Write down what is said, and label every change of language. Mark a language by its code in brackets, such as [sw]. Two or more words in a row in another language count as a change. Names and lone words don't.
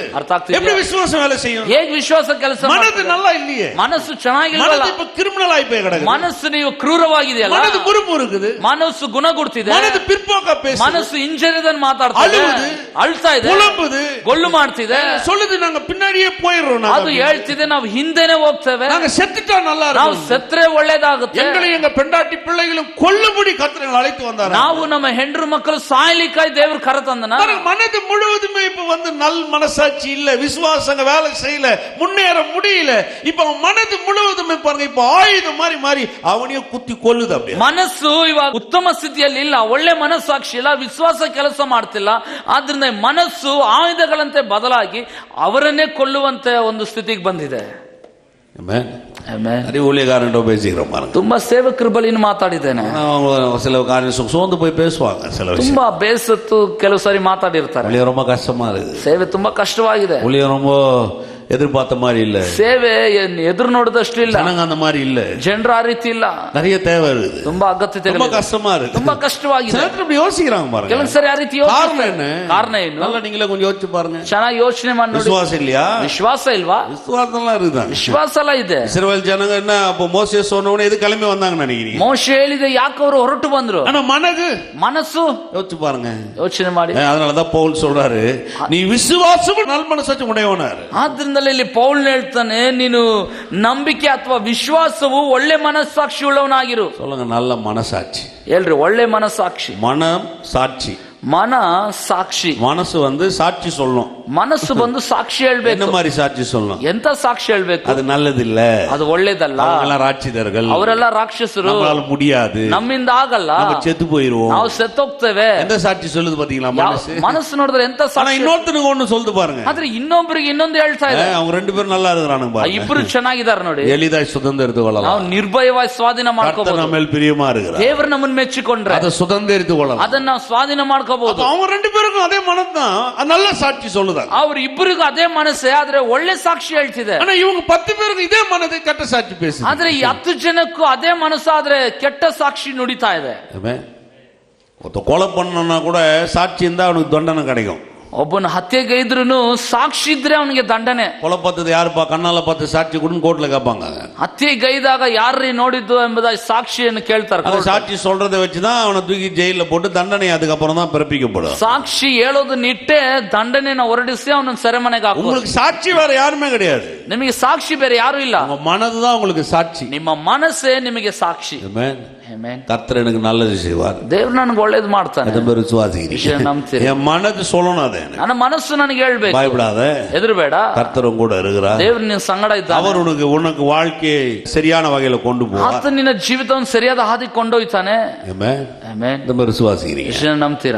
[kn] ಅರ್ಥ ಆಗ್ತಿದೆ? [ta] எப்படி விசுவாசம் வேலை செய்யும்? [kn] ಹೇಗೆ ವಿಶ್ವಾಸ ಕೆಲಸ [ta] மனது [kn] ಮಾಡ್ತಿದೆ? [ta] நல்லா இல்லையே, [kn] ಮನಸ್ಸು ಚೆನ್ನಾಗಿಲ್ಲ. [ta] மனது இப்ப கிரிமினல் ஆகி போய் கிடக்குது. [kn] ಮನಸ್ಸು ನೀವು ಕ್ರೂರವಾಗಿದೆಯಲ್ಲ, [ta] மனது முறுப்பு இருக்குது, [kn] ಮನಸ್ಸು ಗುಣಗುಡ್ತಿದೆ, [ta] மனது பிற்போக்கா பேசுது, [kn] ಮನಸ್ಸು ಇಂಜರಿದನ್ ಮಾತಾಡ್ತಾ ಇದೆ, ಅಳುವುದು, ಅಳ್ತಾ ಇದೆ, [ta] புலம்புது, [kn] ಗೊಳ್ಳು ಮಾಡ್ತಿದೆ, [ta] சொல்லுது நாங்க பின்னாடியே போயிடுறோம், [kn] ಅದು ಹೇಳ್ತಿದೆ ನಾವು ಹಿಂದೆನೆ ಹೋಗ್ತೇವೆ, [ta] நாங்க செத்துட்டா நல்லா [kn] ನಾವು [ta] இருக்கும், [kn] ಸತ್ರೆ ಒಳ್ಳೇದಾಗುತ್ತೆ, [ta] எங்களை எங்க பெண்டாட்டி பிள்ளைகளும் கொல்லும்படி கர்த்தர் அழைத்து வந்தார். [kn] ನಾವು ನಮ್ಮ ಹೆಂಡ್ರು ಮಕ್ಕಳು ಸಾಯ್ಲಿಕ್ಕಾಗಿ ದೇವ್ರು ಕರೆತಂದನ. [ta] மனது முழுவதுமே இப்ப வந்து நல் மனசாட்சி இல்ல, விசுவாசங்க வேலை செய்யல, முன்னேற முடியல. இப்ப மனது முழுவதுமே பாருங்க, இப்ப ஆயுதம் மாதிரி மாறி அவனையும் குத்தி கொல்லுது. அப்படியே [kn] ಮನಸ್ಸು ಇವಾಗ ಉತ್ತಮ ಸ್ಥಿತಿಯಲ್ಲಿ ಇಲ್ಲ, ಒಳ್ಳೆ ಮನಸ್ಸಾಕ್ಷಿ ಇಲ್ಲ, ವಿಶ್ವಾಸ ಕೆಲಸ ಮಾಡ್ತಿಲ್ಲ. ಆದ್ರಿಂದ ಮನಸ್ಸು ಆಯುಧಗಳಂತೆ ಬದಲಾಗಿ ಅವರನ್ನೇ ಕೊಲ್ಲುವಂತೆ ಒಂದು ಸ್ಥಿತಿಗೆ ಬಂದಿದೆ. [ta] நிறைய ஊழியக்காரன் பேசிக்கிறோம் பாருங்க. [kn] ತುಂಬಾ ಸೇವಕರ ಬಳಿನ ಮಾತಾಡಿದ್ದೇನೆ. [ta] சில காரியம் சோர்ந்து போய் பேசுவாங்க, சில [kn] ತುಂಬಾ ಬೇಸತ್ತು ಕೆಲವು ಸಾರಿ ಮಾತಾಡಿರ್ತಾರೆ. [ta] ஊழியம் ரொம்ப கஷ்டமா இருக்குது, [kn] ಸೇವೆ ತುಂಬಾ ಕಷ್ಟವಾಗಿದೆ, [ta] ஊழியம் ரொம்ப எதிர்பார்த்த மாதிரி இல்ல, [kn] ಸೇವೆ ಎದುರು ನೋಡಿದಷ್ಟು ಇಲ್ಲ, [ta] ஜனங்க அந்த மாதிரி இல்ல, [kn] ಜನರ ಆ ರೀತಿ ಇಲ್ಲ, [ta] நிறைய தேவை இருக்குது, [kn] ತುಂಬಾ ಅಗತ್ಯತೆ, [ta] ரொம்ப கஷ்டமா இருக்கு, [kn] ತುಂಬಾ ಕಷ್ಟವಾಗಿದೆ. [ta] இப்படி யோசிக்கிறாங்க பாருங்க. [kn] ಕೆಲವು ಸರಿ ಆ ರೀತಿ [ta] காரணம் என்ன? [kn] ಕಾರಣ ಏನು? [ta] நல்லா நீங்களே கொஞ்சம் யோசிச்சு பாருங்க. [kn] ಚೆನ್ನಾಗಿ ಯೋಚನೆ ಮಾಡಿ ನೋಡಿ. [ta] விசுவாசம் இல்லையா? [kn] ವಿಶ್ವಾಸ ಇಲ್ವಾ? [ta] விசுவாசம் எல்லாம் இருக்குதான். [kn] ವಿಶ್ವಾಸ ಎಲ್ಲ ಇದೆ. [ta] இஸ்ரவேல் ஜனங்க என்ன அப்ப மோசே சொன்னவனே எது கிளம்பி வந்தாங்க நினைக்கிறீங்க? [kn] ಮೋಶೆ ಹೇಳಿದೆ ಯಾಕೆ ಅವರು ಹೊರಟು ಬಂದ್ರು? [ta] ஆனா [kn] ಮನಸ್ಸು [ta] யோசிச்சு பாருங்க, [kn] ಯೋಚನೆ ಮಾಡಿ. [ta] அதனாலதான் பவுல் சொல்றாரு, நீ விசுவாசம் நல் மனசாட்சி உடையவனாரு. [kn] ಆದ್ರಿಂದಲೇ ಇಲ್ಲಿ ಪೌಲ್ ಹೇಳ್ತಾನೆ, ನೀನು ನಂಬಿಕೆ ಅಥವಾ ವಿಶ್ವಾಸವು ಒಳ್ಳೆ ಮನಸ್ಸಾಕ್ಷಿ ಉಳ್ಳವನಾಗಿರು. [ta] சொல்லுங்க, நல்ல மனசாட்சி. [kn] ಹೇಳ್ರಿ, ಒಳ್ಳೆ ಮನಸ್ಸಾಕ್ಷಿ. [ta] மனம் சாட்சி, [kn] ಮನ ಸಾಕ್ಷಿ. [ta] மனசு வந்து சாட்சி சொல்லணும். [kn] ಮನಸ್ಸು ಬಂದು ಸಾಕ್ಷಿ [ta] என்ன [kn] ಹೇಳ್ಬೇಕು. [ta] மாதிரி சாட்சி சொல்லணும்? [kn] ಎಂತ ಸಾಕ್ಷಿ ಹೇಳ್ಬೇಕು? [ta] அது நல்லது இல்ல, [kn] ಅದು ಒಳ್ಳೇದಲ್ಲ, [ta] அவங்கெல்லாம் ராட்சிதர்கள், [kn] ಅವರೆಲ್ಲ ರಾಕ್ಷಸರು, [ta] நம்மளால முடியாது, [kn] ನಮ್ಮಿಂದ ಆಗಲ್ಲ, [ta] நம்ம செத்து போயிருவோம், [kn] ನಾವು ಸತ್ತೋಗ್ತೇವೆ. [ta] எந்த சாட்சி சொல்லுது பாத்தீங்களா? மனசு. [kn] ಮನಸ್ಸು ನೋಡಿದ್ರೆ ಎಂತ [ta] ஆனா [kn] ಸಾಕ್ಷಿ. [ta] இன்னொருத்தனுக்கு ஒண்ணு சொல்லுது பாருங்க, [kn] ಆದ್ರೆ ಇನ್ನೊಬ್ರಿಗೆ ಇನ್ನೊಂದು ಹೇಳ್ತಾ ಇದೆ. [ta] அவங்க ரெண்டு பேரும் நல்லா இருக்கிறானுங்க பாருங்க, [kn] ಇಬ್ರು ಚೆನ್ನಾಗಿದ್ದಾರೆ ನೋಡಿ, [ta] எளிதாய் சுதந்திரித்து [kn] ನಾವು [ta] கொள்ளலாம், [kn] ನಿರ್ಭಯವಾಗಿ ಸ್ವಾಧೀನ [ta] கர்த்தர் [kn] ಮಾಡ್ಕೋಬಹುದು. [ta] நம்ம மேல் பிரியமா இருக்கிறார், [kn] ದೇವರು ನಮ್ಮನ್ನ ಮೆಚ್ಚಿಕೊಂಡ್ರೆ [ta] அதை சுதந்திரித்து கொள்ளலாம், [kn] ಅದನ್ನ ನಾವು ಸ್ವಾಧೀನ ಮಾಡ್ಕೋಬಹುದು. [ta] அவங்க ரெண்டு பேருக்கும் அதே மனம் தான், நல்ல சாட்சி சொல்லுதாங்க. [kn] ಅವ್ರ ಇಬ್ಬರಿಗೂ ಅದೇ ಮನಸ್ಸೇ, ಆದ್ರೆ ಒಳ್ಳೆ ಸಾಕ್ಷಿ ಹೇಳ್ತಿದೆ. [ta] ஆனா இவங்க 10 பேருக்கு இதே மனதை கெட்ட சாட்சி பேசுது. [kn] ಆದ್ರೆ ಈ 10 ಜನಕ್ಕೂ ಅದೇ ಮನಸ್ಸಾದ್ರೆ ಕೆಟ್ಟ ಸಾಕ್ಷಿ ನುಡಿತಾ ಇದೆ. [ta] ஒருத்த கொலை பண்ணனா கூட சாட்சி இருந்தா அவனுக்கு தண்டனை கிடைக்கும். [kn] ಒಬ್ಬನ ಹತ್ಯೆಗೈದ್ರೂ ಸಾಕ್ಷಿ ಇದ್ರೆ ಅವನಿಗೆ ದಂಡನೆ. [ta] கொலை பார்த்தது யாருப்பா, கண்ணால பார்த்து சாட்சி கொடுன்னு கோர்ட்ல கேட்பாங்க. [kn] ಹತ್ಯೆಗೈದಾಗ ಯಾರ್ರೀ ನೋಡಿದ್ದು ಎಂಬುದಾಗಿ ಸಾಕ್ಷಿಯನ್ನು ಕೇಳ್ತಾರೆ. [ta] சாட்சி சொல்றதை வச்சுதான் அவனை தூக்கி ஜெயில போட்டு தண்டனை அதுக்கப்புறம் தான் பிறப்பிக்கப்படும். [kn] ಸಾಕ್ಷಿ ಹೇಳೋದನ್ನಿಟ್ಟೆ ದಂಡನೆಯನ್ನು ಹೊರಡಿಸಿ ಅವನನ್ನು ಸೆರೆಮನೆಗೆ ಹಾಕುವುದು. [ta] உங்களுக்கு சாட்சி வேற யாருமே கிடையாது, [kn] ನಿಮಗೆ ಸಾಕ್ಷಿ ಬೇರೆ ಯಾರು ಇಲ್ಲ, [ta] உங்க மனதுதான் உங்களுக்கு சாட்சி. [kn] ನಿಮ್ಮ ಮನಸ್ಸೇ ನಿಮಗೆ ಸಾಕ್ಷಿ. [ta] கர்த்தர் எனக்கு நல்லது செய்வார், [kn] ದೇವ್ರು ನನಗೆ ಒಳ್ಳೇದು ಮಾಡ್ತಾನೆ. [ta] என் மனது சொல்லணும், அதை [kn] ನನ್ನ ಮನಸ್ಸು ನನಗೆ ಹೇಳ್ಬೇಕು, [ta] பயப்படாத, [kn] ಹೆದರಬೇಡ, [ta] கர்த்தர் கூட இருக்கிறார், [kn] ದೇವ್ರು ನಿನ್ನ ಸಂಗಡ ಇದ್ದಾನೆ, [ta] அவர் உனக்கு வாழ்க்கையை சரியான வகையில கொண்டு போவார், [kn] ಆತ ನಿನ್ನ ಜೀವಿತವನ್ನು ಸರಿಯಾದ ಹಾದಿ ಕೊಂಡೊಯ್ತಾನೆ. ನಂಬ್ತೀರಾ?